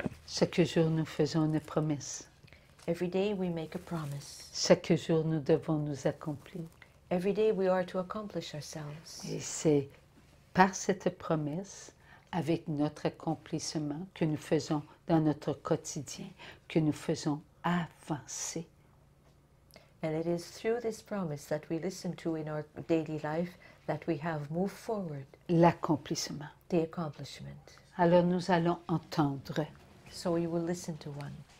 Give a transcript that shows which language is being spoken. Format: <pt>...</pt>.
<fr>Chaque jour, nous faisons une promesse.</fr> <en>Every day we make a promise.</en> <fr>Chaque jour, nous devons nous accomplir.</fr> <en>Every day we are to accomplish ourselves.</en> <fr>Et c'est par cette promesse, avec notre accomplissement que nous faisons dans notre quotidien, que nous faisons avancer.</fr> <en>And it is through this promise that we listen to in our daily life that we have moved forward.</en> <fr>L'accomplissement.</fr> <en>The accomplishment.</en> <fr>Alors nous allons entendre.</fr> <en>So we will listen to one.</en>